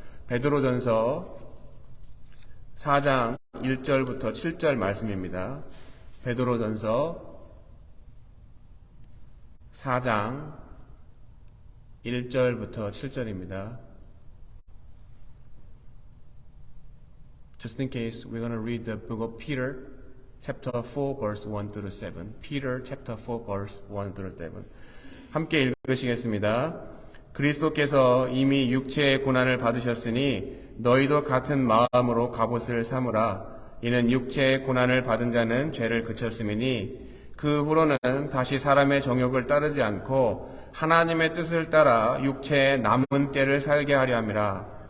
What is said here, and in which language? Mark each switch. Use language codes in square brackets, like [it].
[ko] 베드로전서 4장 1절부터 7절 말씀입니다. 베드로전서 4장 1절부터 7절입니다. [en] Just in case, we're going to read the book of Peter, chapter 4, verse 1 through 7. Peter, chapter 4, verse 1 through 7. [ko] 함께 읽으시겠습니다. 그리스도께서 이미 육체의 고난을 받으셨으니 너희도 같은 마음으로 갑옷을 삼으라. 이는 육체의 고난을 받은 자는 죄를 그쳤음이니 그 후로는 다시 사람의 정욕을 따르지 않고 하나님의 뜻을 따라 육체의 남은 때를 살게 하려 함이라.